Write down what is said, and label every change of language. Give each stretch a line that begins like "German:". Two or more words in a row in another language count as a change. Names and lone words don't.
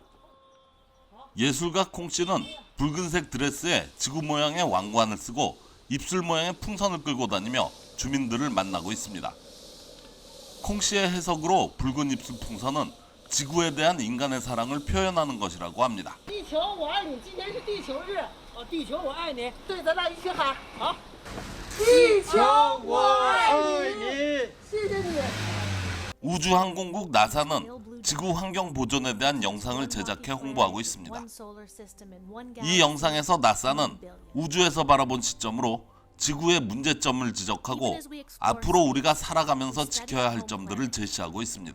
Korean: 예술가 콩 씨는 붉은색 드레스에 지구 모양의 왕관을 쓰고 입술 모양의 풍선을 끌고 다니며 주민들을 만나고 있습니다. 콩 씨의 해석으로 붉은 입술 풍선은 지구에 대한 인간의 사랑을 표현하는 것이라고 합니다.
Chinese: 地球我爱你，今天是地球日，地球我爱你，对咱俩一起喊，好，地球我爱你，谢谢你。
Korean: 우주항공국 나사는 지구 환경 보존에 대한 영상을 제작해 홍보하고 있습니다. 이 영상에서 나사는 우주에서 바라본 시점으로 지구의 문제점을 지적하고 앞으로 우리가 살아가면서 지켜야 할 점들을 제시하고 있습니다.